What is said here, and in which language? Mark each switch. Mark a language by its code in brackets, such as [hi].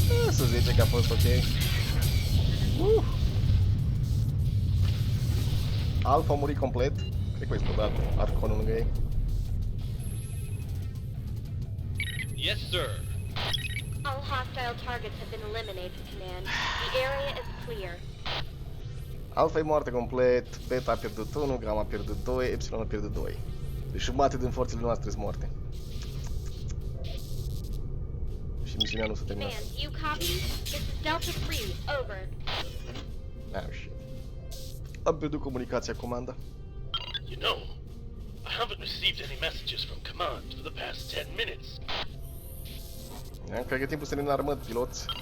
[ro] Să zice că a fost ok. Alpha a murit complet. Cred că a explodat arconul lângă ei. [en] Yes, sir. All hostile targets have been eliminated, Command. The area is clear. [ro] Alpha e moartă complet, Beta a pierdut 1, Gamma a pierdut 2, Epsilon a pierdut 2. Deci jumate din forțele noastre sunt moarte. Și misiunea nu s-a terminat. [en] Command, you copy? This is Delta 3, over. Oh shit. [ro] Am pierdut comunicația, comanda. [en] You know, I haven't received any messages from command for the past 10 minutes. [ro] Cred că e timpul să ne înarmăm, piloți.